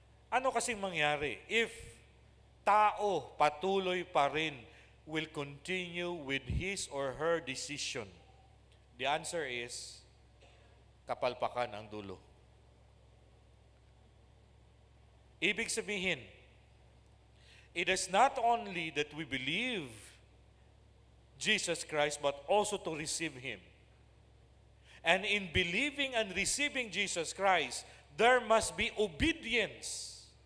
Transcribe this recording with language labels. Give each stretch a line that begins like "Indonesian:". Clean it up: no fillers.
Filipino: Ano kasing mangyari
English: if
Filipino: tao patuloy pa rin
English: will continue with his or her decision? The answer is,
Filipino: kapalpakan ang dulo. Ibig sabihin,
English: it is not only that we believe Jesus Christ, but also to receive Him. And in believing and receiving Jesus Christ, there must be obedience.